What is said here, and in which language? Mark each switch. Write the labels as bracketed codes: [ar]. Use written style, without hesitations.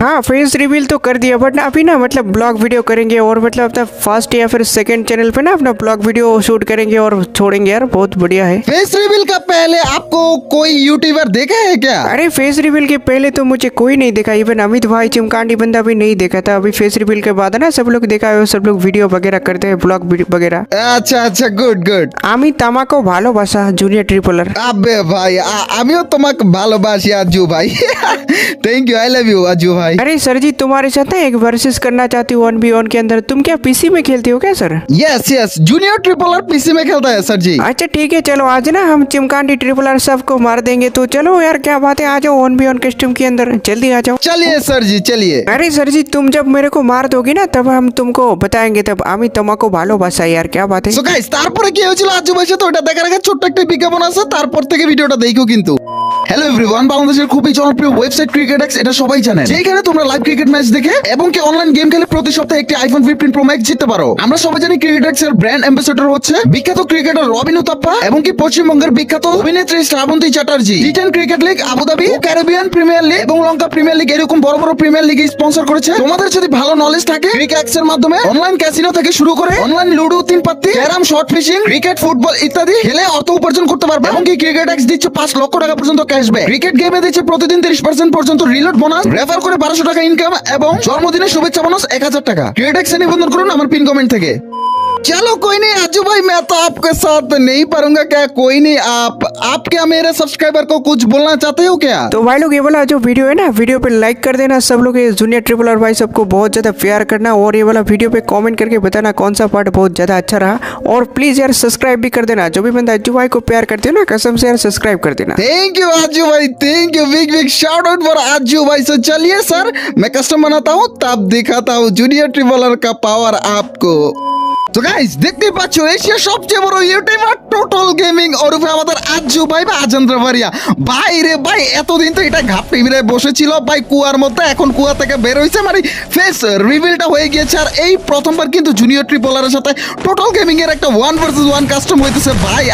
[hi] हाँ face reveal तो कर दिया, बट अभी ना मतलब ब्लॉग वीडियो करेंगे और मतलब अपना फर्स्ट या फिर सेकंड चैनल पे ना अपना ब्लॉग वीडियो शूट करेंगे और छोड़ेंगे यार। बहुत बढ़िया है। फेस रिवील का पहले आपको कोई यूट्यूबर देखा है क्या? अरे फेस रिवील के पहले तो मुझे कोई नहीं देखा, इवन अमित भाई चिमकांडी बंदा भी नहीं देखा था। अभी फेस रिवील के बाद ना सब लोग देखा है, सब लोग वीडियो वगैरह करते हैं, ब्लॉग वगैरह। अच्छा गुड। [bn] আমি তামাকো ভালোবাসা জুনিয়র ট্রিপলার। আবে ভাই আমিও তোমাকে ভালোবাসি আজু [hi] भाई। [en] Thank you, I love you Ajju भाई। [hi] अरे सर जी तुम्हारे साथ ना एक वर्सेस करना चाहती हूँ 1v1 के अंदर। तुम क्या पीसी में खेलते हो क्या sir? Yes junior tripler PC में खेलता है सर जी। अच्छा ठीक है चलो, आज ना हम चिमकांडी ट्रिपलर सबको मार देंगे। तो चलो यार क्या बात है, आ जाओ 1v1 कस्टम के अंदर, जल्दी आ जाओ। चलिए सर जी चलिए। अरे सर जी तुम जब मेरे को मार दोगी ना तब हम तुमको बताएंगे, तब [bn] আমি তোমাকে ভালোবাসা [hi] यार। क्या बात है? [bn] সো গাইস তারপরে কি হয়েছিল আজু ভাইয়ের সাথে ওটা দেখার আগে ছোট্ট একটা বিজ্ঞাপন আছে, তারপর থেকে ভিডিওটা দেখো কিন্তু। হ্যালো এভরিওয়ান, বাংলাদেশের খুবই জনপ্রিয় ওয়েবসাইট ক্রিকেটেক্স, এটা সবাই জানেন, যেখানে তোমরা লাইভ ক্রিকেট ম্যাচ দেখে এবং কি অনলাইন গেম খেলে প্রতি সপ্তাহে একটি আইফোন 15 প্রো ম্যাক্স জিততে পারো। আমরা সবাই জানি ক্রিকেটেক্স এর ব্র্যান্ড অ্যাম্বাসেডর হচ্ছে বিখ্যাত ক্রিকেটার রবিন উতাপ্পা এবং কি পশ্চিমবঙ্গের বিখ্যাত অভিনেত্রী Srabanti Chatterjee. টি10 cricket league, Abu Dhabi ও ক্যারিবিয়ান প্রিমিয়ার লিগ এবং লঙ্কা প্রিমিয়ার লিগ এরকম বড় বড় প্রিমিয়ার লিগ স্পন্সর করেছে। তোমাদের যদি ভালো নলেজ থাকে ক্রিকেটেক্স এর মাধ্যমে অনলাইন ক্যাসিনো থেকে শুরু করে অনলাইন লুডো, তিন পাত্তি, carrom, short fishing, cricket, football ইত্যাদি খেলে অর্থ উপার্জন করতে পারবে। এবং কি ক্রিকেটেক্স দিচ্ছে 5 লক্ষ টাকা পর্যন্ত ক্যাশব্যাক। ক্রিকেট গেমে দিচ্ছে প্রতিদিন 30% পর্যন্ত রিলোড বোনাস, রেফার করে 1200 টাকা ইনকাম এবং জন্মদিনের শুভেচ্ছা বোনাস 1000 টাকা। ক্রিকেটেক্সে নিবন্ধন করুন আমার পিন কমেন্ট থেকে। [hi] चलो कोई नहीं अज्जू भाई, मैं तो आपके साथ नहीं पढ़ूंगा क्या? कोई नहीं, आप क्या मेरे सब्सक्राइबर को कुछ बोलना चाहते हो क्या? तो भाई लोग ये वाला जो वीडियो है ना, वीडियो पे लाइक कर देना सब लोग। ये जूनियर ट्रिपलर भाई सबको बहुत ज्यादा प्यार करना, और ये वाला वीडियो पे कमेंट करके बताना कौन सा पार्ट बहुत ज्यादा अच्छा रहा। और प्लीज यार सब्सक्राइब भी कर देना, जो भी बंदा अज्जू भाई को प्यार करते हो ना कसम से यार सब्सक्राइब कर देना। [en] Thank you Ajju भाई, thank you, big shout out for Ajju भाई। [hi] सो चलिए सर मैं कस्टम बनाता हूँ तब दिखाता हूँ जूनियर ट्रिपलर का पावर आपको। [bn] তো গাইস দেখতেই পাচ্ছ এশিয়ার সবচেয়ে বড় ইউটিউবার টোটাল গেমিং ওরফে আমাদের আজ্জু ভাই বা আজেন্দ্র ভারিয়া ভাই রে ভাই। এতদিন তো এটা ঘাপটি ভিড়ে বসেছিল ভাই কুয়ার মধ্যে, এখন কুয়া থেকে বের হইছে, মানে ফেস রিভিলটা হয়ে গিয়েছে। আর এই প্রথমবার কিন্তু জুনিয়র ট্রিপলারের সাথে টোটাল গেমিং এর একটা 1 ভার্সেস 1 কাস্টম হইতেছে ভাই।